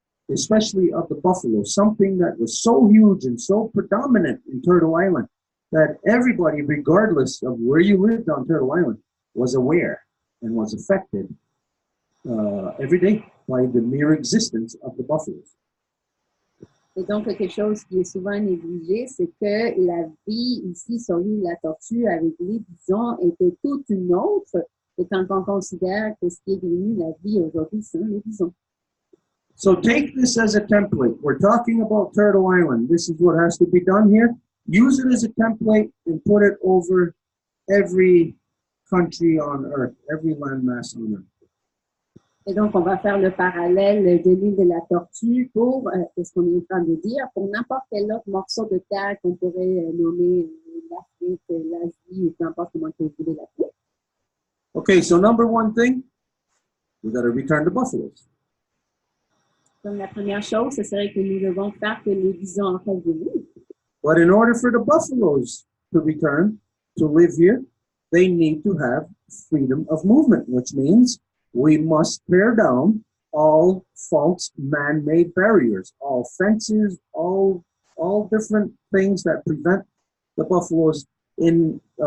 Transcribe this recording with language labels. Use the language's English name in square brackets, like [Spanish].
[English] especially of the buffalo, something that was so huge and so predominant in Turtle Island that everybody, regardless of where you lived on Turtle Island, was aware and was affected every day by the mere existence of the buffaloes. [French] Et donc, quelque chose qui est souvent négligé, c'est que la vie ici sur l'île de la Tortue avec les bisons était toute une autre, et quand on considère que ce qui est devenu la vie aujourd'hui, c'est les bisons. [English] So take this as a template. We're talking about Turtle Island. This is what has to be done here. Use it as a template and put it over every country on earth, every landmass on earth. [French] Et donc, on va faire le parallèle de l'île de la Tortue pour, ce qu'on est en train de dire, pour n'importe quel autre morceau de terre qu'on pourrait nommer l'Afrique, l'Asie, ou peu importe comment vous voulez l'appeler. [English] Okay, so number one thing, we got to return the buffaloes. [French] Donc, la première chose, ce serait que nous devons faire que les bisons en fassent venir. [English] But in order for the buffaloes to return, to live here, they need to have freedom of movement, which means we must tear down all false man-made barriers, all fences, all different things that prevent the buffaloes in